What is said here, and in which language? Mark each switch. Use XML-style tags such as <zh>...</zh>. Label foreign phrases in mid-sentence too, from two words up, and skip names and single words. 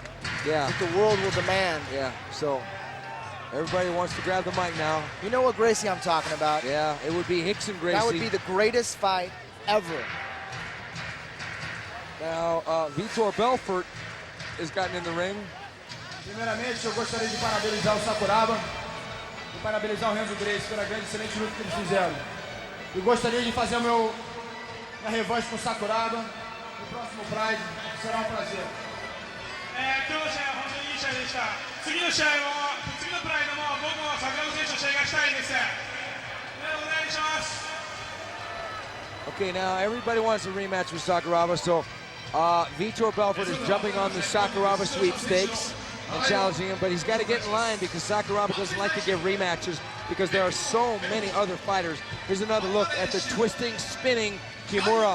<en>Yeah. That the world will demand. Yeah, so Everybody wants to grab the mic now. You know what Gracie I'm talking about. Yeah, it would be Rickson Gracie. That would be the greatest fight ever. Now, Vitor Belfort has gotten in the ring.</en> <pt>Primeiramente, eu gostaria de parabenizar o Sakuraba e parabenizar o Renzo Gracie pela grande excelente luta que eles fizeram. Eu gostaria de fazer minha revanche com o Sakuraba no próximo Pride. Será um prazer.</pt> <ja>今日の試合は本当にいい試合でした。次の試合も、次のプライドも僕も桜庭選手と試合がしたいです。お願いします。</ja> <en>Okay, now everybody wants a rematch with Sakuraba, so Vitor Belfort is jumping on the Sakuraba sweepstakes and challenging him, but he's got to get in line because Sakuraba doesn't like to give rematches because there are so many other fighters. Here's another look at the twisting, spinning Kimura.</en>